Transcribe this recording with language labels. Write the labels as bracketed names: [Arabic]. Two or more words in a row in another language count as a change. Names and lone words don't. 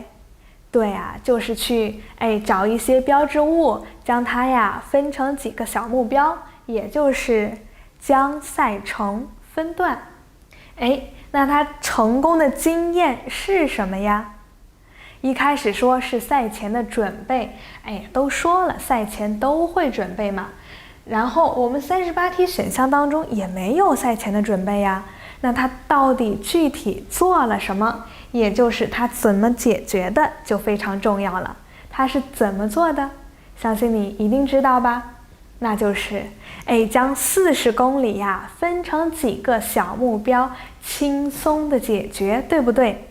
[Chinese] 對就是去找一些標誌物，將它分成幾個小目標，也就是將賽程分段。那他成功的經驗是什么呀？一開始說是賽前的準備，都說了賽前都會準備嘛。然後我們38題選項當中也沒有賽前的準備呀。那他到底具體做了什麼？也就是他怎麼解決的就非常重要了。他是怎麼做的？相信你一定知道吧？那就是将40公里分成幾個小目標，輕鬆的解決，對不對？